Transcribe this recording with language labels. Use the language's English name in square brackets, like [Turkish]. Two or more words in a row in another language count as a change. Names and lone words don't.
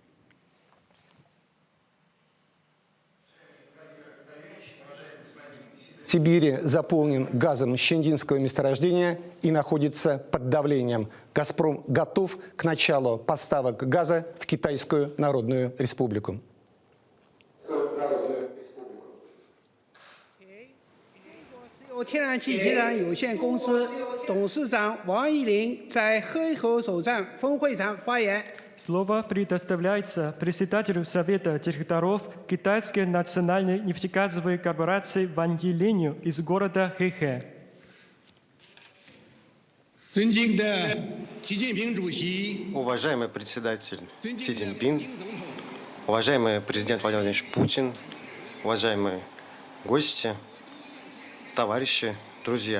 [Russian] Сибири заполнен газом Чиндинского месторождения и находится под давлением. «Газпром» готов к началу поставок газа в Китайскую Народную Республику. [Chinese] 天然气集团有限公司董事长王一林在河口首站分会场发言。 [Russian] Слово предоставляется председателю Совета директоров Китайской национальной нефтегазовой корпорации Ван Йилиню из города Хэхэ. Уважаемый председатель Си Цзиньпин, уважаемый президент Владимир Владимирович Путин, уважаемые гости, товарищи, друзья.